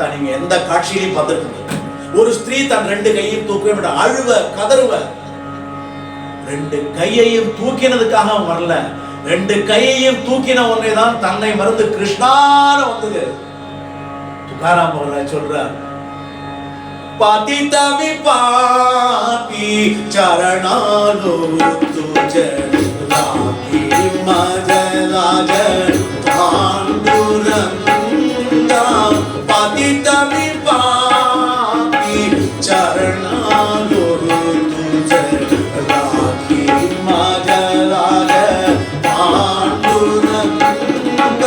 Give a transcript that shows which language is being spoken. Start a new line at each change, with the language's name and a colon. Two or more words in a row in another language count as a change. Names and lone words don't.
Tamil: நீங்க எந்த காட்சியிலையும் பார்த்துருக்கீங்க, ஒரு ஸ்திரீ தன் ரெண்டு கையும் தூக்கவே மாட்டா, அழுவ கதறுவ. ரெண்டு கையையும் தூக்கினதுக்காக அவன் வரல, ரெண்டு கையையும் தூக்கின ஒன்னே தான் தன்னை மறந்து கிருஷ்ணான வந்தது. துகாராம் மகராஜ் சொல்றார்,
Marathi: पतितवि पापी चरणालो तुझे लागी मज लाज पांडुरंगा। पतितवि पापी चरणालो तुझे लागी मज लाज पांडुरंगा।